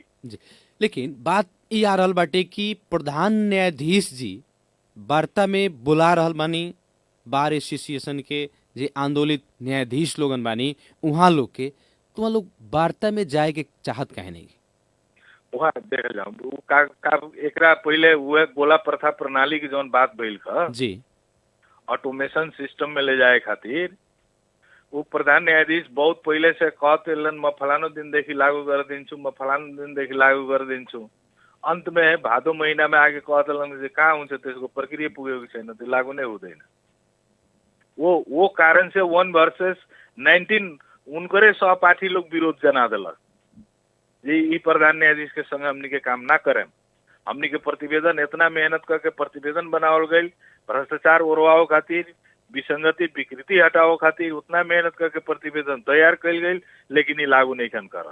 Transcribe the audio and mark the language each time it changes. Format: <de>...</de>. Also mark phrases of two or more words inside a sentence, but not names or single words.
<bho>जी लेकिन बात ये आ रहल बाटे कि प्रधान न्यायाधीश जी वार्ता में बुला रहल बानी बार एसोसिएशन के जे आंदोलित न्यायाधीश लोगन बानी, वहाँ लोग के तो वहाँ लोग वार्ता में जाए के चाहत कहे नहीं। वहाँ देख जाऊँ एकरा पहले हुए गोला प्रथा प्रणाली की जौन बात भइल जी</bho> <en>automation system</en> <bho>में ले जाए खातिर वो प्रधान न्यायाधीश बहुत पहले से कहते</bho> <ne>म फलानो दिन देखी लागू कर दिन्छु, म फलानो दिन देखी लागू कर दिन्छु।</ne> <bho>अंत में भादो महीना में आगे कहते</bho> <ne>कहाँ हुन्छ त्यसको प्रक्रिया पुगेको छैन, त्यो लागू नै हुँदैन।</ne> <bho>वो कारण से 1 वर्सेस 19 उनकरे सहपाठी लोग विरोध जना दिलक जी ई प्रधान न्यायाधीश के संग हमनी के काम ना करें, हमनी के प्रतिवेदन इतना मेहनत करके प्रतिवेदन बनावल गई, भ्रष्टाचार ओरवाओ खातिर, विसंगति विकृति हटाओ खातिर उतना मेहनत करके प्रतिवेदन तैयार कल गई, लेकिन ये लागू नहीं खन करत।</bho>